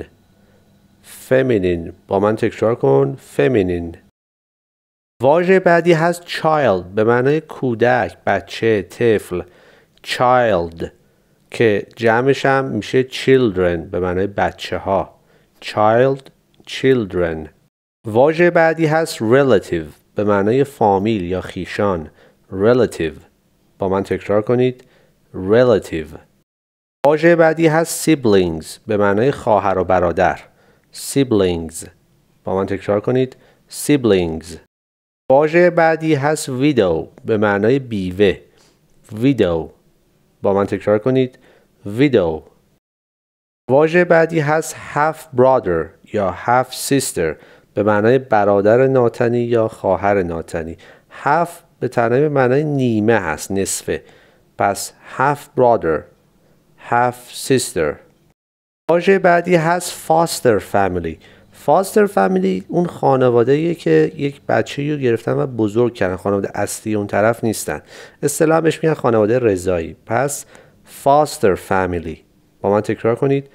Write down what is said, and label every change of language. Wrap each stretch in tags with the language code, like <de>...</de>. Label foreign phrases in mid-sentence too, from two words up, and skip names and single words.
<fa>feminine. با من تکرار کن. feminine. واژه بعدی هست child به معنای کودک، بچه، طفل. child که جمعش هم میشه children به معنای بچه ها.</fa> <en>child. children.</en> <fa>واژه بعدی هست relative به معنای فامیل یا خیشان. relative. با من تکرار کنید. relative. واژه بعدی هست siblings به معنای خواهر و برادر. siblings. با من تکرار کنید. siblings. واژه بعدی هست widow به معنای بیوه. widow. با من تکرار کنید. widow. واژه بعدی هست</fa> <en>half brother</en> <fa>یا</fa> <en>half sister</en> <fa>به معنای برادر ناتنی یا خواهر ناتنی. half به تنهایی به معنای نیمه هست، نصفه. پس</fa> <en>half brother، half sister.</en> <fa>واژه بعدی هست</fa> <en>foster family. foster family</en> <fa>اون خانواده‌ایه که یک بچه‌ای رو گرفتن و بزرگ کردن، خانواده اصلی اون طرف نیستن. اصطلاحاً بهش میگن خانواده رضایی. پس</fa> <en>foster family.</en> <fa>با من تکرار کنید.</fa>